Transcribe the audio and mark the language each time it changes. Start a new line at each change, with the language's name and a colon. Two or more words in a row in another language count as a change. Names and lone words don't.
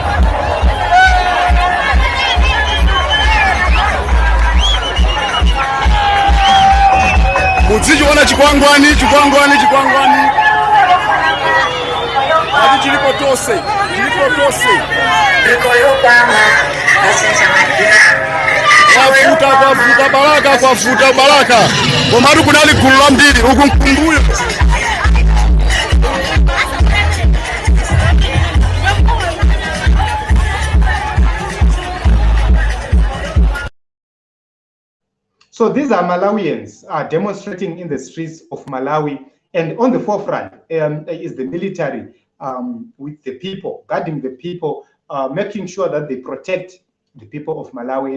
Nyanja: Mudzichiona chikwangwani ati chilipo tose kwavuta Baraka komatu kunali gulu la mbiri uku mkumbuyo.
English: So these are Malawians demonstrating in the streets of Malawi, and on the forefront is the military with the people, guarding the people, making sure that they protect the people of Malawi.